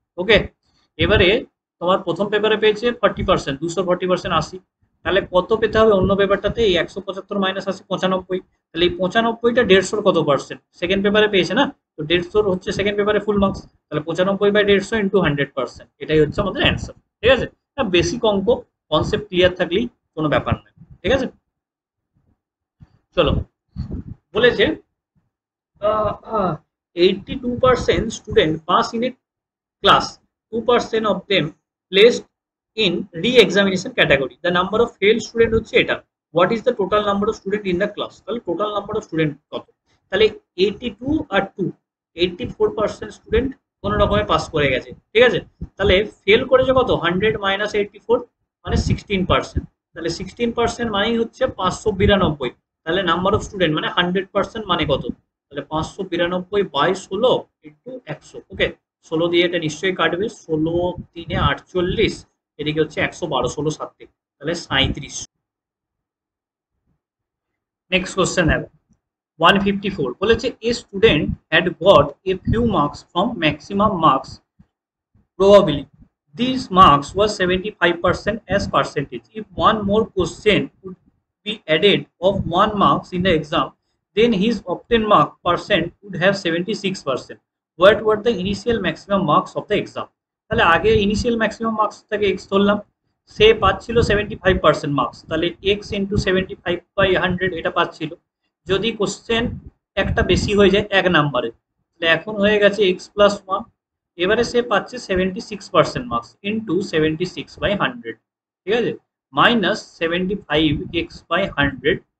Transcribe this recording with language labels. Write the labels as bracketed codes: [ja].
[bn] ওকে, এবারে তোমার প্রথম পেপারে পেয়েছে 40%, 240% 80, তাহলে কত পেতে হবে অন্য পেপারটাতে, এই 175 - 80 95। তাহলে এই 95টা 150 কত পার্সেন্ট, সেকেন্ড পেপারে পেয়েছে না, তো 150 হচ্ছে সেকেন্ড পেপারে ফুল মার্কস, তাহলে 95/150 ইন্টু 100%, এটাই হচ্ছে আমাদের অ্যান্সার, ঠিক আছে। বেসিক অঙ্ক, কনসেপ্ট ক্লিয়ার থাকলেই কোনো ব্যাপার নয়, ঠিক আছে। চলো, বলেছে [en] 82% student pass in a class, 2% of them placed in re-examination category. The number of failed student [bn] হচ্ছে এটা। [en] What is the total number of student in the class? [bn] তাহলে টোটাল নাম্বার অফ স্টুডেন্ট কত, তাহলে 82 আর 2, 84% স্টুডেন্ট কোন রকমে pass করে গেছে, ঠিক আছে। তাহলে ফেল করেছে কত, 100 - 84 মানে 16%, তাহলে 16% মানেই হচ্ছে 592। তাহলে নাম্বার অফ স্টুডেন্ট মানে 100% মানে কত, তাহলে 592/16 ইন্টু 100। ওকে, 16 দিয়ে এটা নিশ্চয়ই কাটবে, 16 3 48, এদিকে হচ্ছে 112, 16 7, তাহলে 37। [en] Next question দেখো, 154 বলেছে a student had got a few marks from maximum marks probably. These marks were 75% as percentage. If one more question would be added of 1 marks in the exam, then his obtained mark percent would have 76%. What were the initial maximum marks of the exam? [bn] তাহলে আগে initial maximum marks থেকে x ধরলাম, সে পাচ্ছিল 75% marks, তাহলে x into 75/100 এটা পাচ্ছিল। যদি question একটা বেশি হয়ে যায় এক নাম্বারে, তাহলে এখন হয়ে গেছে x+1, এবারে সে পাচ্ছে 76% মার্কস ইন্টু 76/100, ঠিক আছে, মাইনাস 75x/100।